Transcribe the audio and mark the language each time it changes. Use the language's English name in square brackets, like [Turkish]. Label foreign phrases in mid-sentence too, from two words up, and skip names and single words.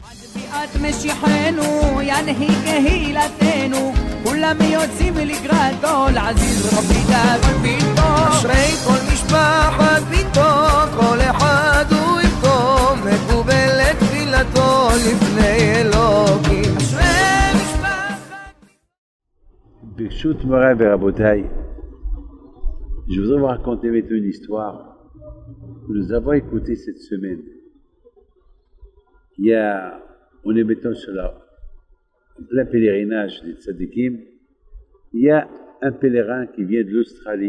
[Hebrew] אשרי כל משפחת ביתו, כל אחד הוא איתו, מקובל לתפילתו לפני אלוקים. אשרי משפחת... ברשות מוריי ורבותיי, [French] je voudrais vous raconter maintenant une histoire que nous avons écoutée cette semaine. On est maintenant sur plein pèlerinage des tzadikim. Il y a un pèlerin qui vient de l'Australie.